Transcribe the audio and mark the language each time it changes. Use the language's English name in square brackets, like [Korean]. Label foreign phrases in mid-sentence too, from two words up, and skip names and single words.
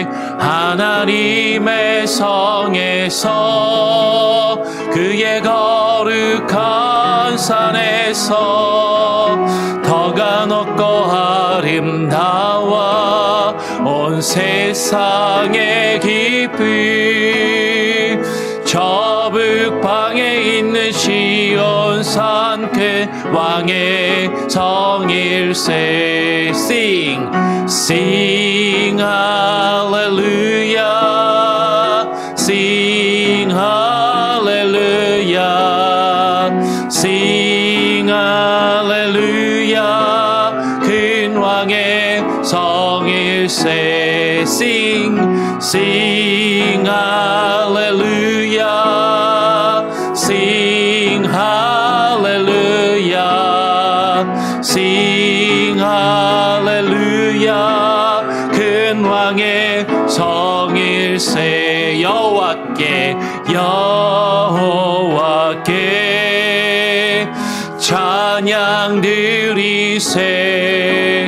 [Korean] 하나님의 성에서 그의 거룩한 산에서 더가 높고 아름다워 온 세상의 기쁨. 저 북방에 있는 시온산 그 왕의 성일세. [English] Sing, sing hallelujah, sing hallelujah, sing hallelujah. [Korean] 큰 왕의 성일세. [English] Sing, sing hallelujah, sing hallelujah, sing hallelujah. [Korean] 큰 왕의 성일세. 여호와께 찬양 드리세.